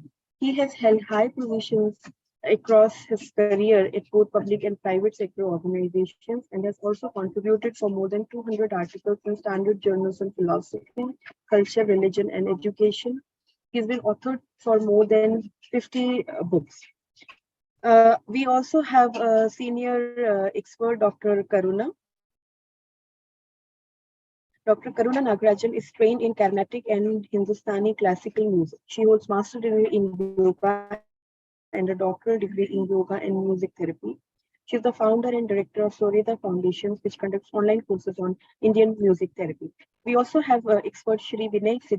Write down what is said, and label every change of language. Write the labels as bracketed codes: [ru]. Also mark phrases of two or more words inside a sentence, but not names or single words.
[en] He has held high positions across his career at both public and private sector organizations, and has also contributed for more than 200 articles in standard journals on philosophy, culture, religion, and education. He's been authored for more than 50 books. We also have a senior expert, Dr. Karuna. Dr. Karuna Nagarajan is trained in Carnatic and Hindustani classical music. She holds master degree in yoga and a doctoral degree in yoga and music therapy. She is the founder and director of Sorita Foundations, which conducts online courses on Indian music therapy. We also have expert Shri Vinay Sidhya.